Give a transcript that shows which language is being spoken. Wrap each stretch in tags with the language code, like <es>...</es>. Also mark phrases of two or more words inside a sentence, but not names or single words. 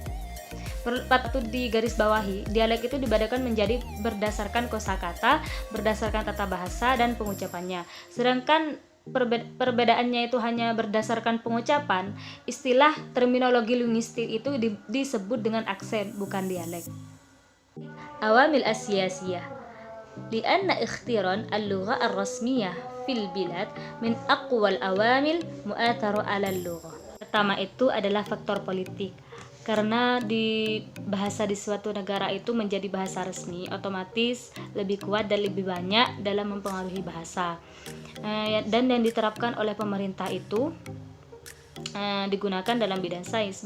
<id>Patut digarisbawahi, dialek itu dibedakan menjadi berdasarkan kosakata, berdasarkan tata bahasa dan pengucapannya. Sedangkan perbedaannya itu hanya berdasarkan pengucapan, istilah terminologi linguistik itu disebut dengan aksen, bukan dialek.</id> <ar>عوامل سياسية. لأن اختيار اللغة الرسمية في البلاد من أقوى العوامل المؤثرة على اللغة.</ar> <id>Pertama itu adalah faktor politik. Karena di bahasa di suatu negara itu menjadi bahasa resmi, otomatis lebih kuat dan lebih banyak dalam mempengaruhi bahasa. Dan yang diterapkan oleh pemerintah itu digunakan dalam bidang sains.</id>